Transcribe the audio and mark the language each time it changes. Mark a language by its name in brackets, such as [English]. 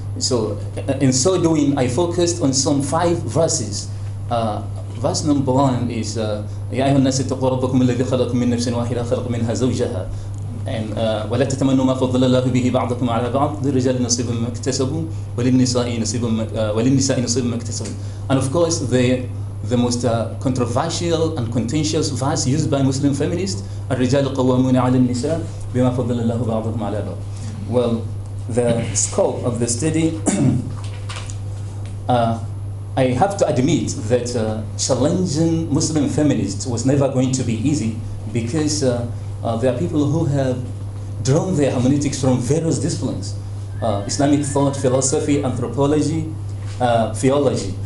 [English] So, in so doing, I focused on some 5 verses. Verse number 1 is [Arabic] يا أيها الناس اتقوا ربكم الذي خلقكم من نفس واحدة خلق منها زوجها ولا تتمنوا ما فضل الله به بعضكم على بعض للرجال نصيب مما اكتسبوا وللنساء نصيب ما اكتسبوا. [English] And of course, the most controversial and contentious verse used by Muslim feminists, [Arabic] الرجال قوامون على النساء بما فضل الله بعضهم على بعض. [English] Well, the scope of the study, I have to admit that challenging Muslim feminists was never going to be easy, because there are people who have drawn their hermeneutics from various disciplines: Islamic thought, philosophy, anthropology, theology.